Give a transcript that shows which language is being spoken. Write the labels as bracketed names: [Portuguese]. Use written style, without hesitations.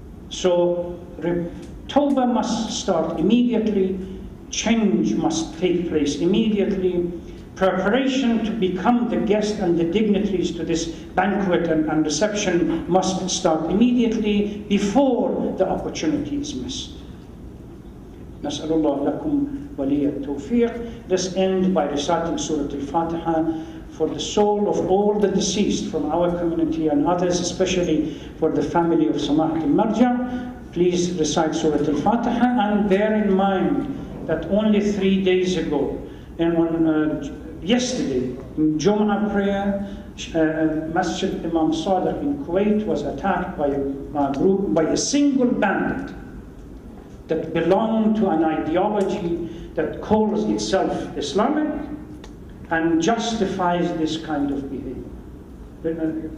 [English] So Tawbah must start immediately, change must take place immediately, preparation to become the guest and the dignitaries to this banquet and reception must start immediately before the opportunity is missed. [Arabic] نسأل الله لكم ولي التوفيق. [English] Let's end by reciting Surah Al-Fatiha for the soul of all the deceased from our community and others, especially for the family of Samahat al-Marja. Please recite Surah Al-Fatiha and bear in mind that only 3 days ago, and on yesterday, in Jum'ah prayer, Masjid Imam Saleh in Kuwait was attacked by a single bandit that belonged to an ideology that calls itself Islamic and justifies this kind of behavior.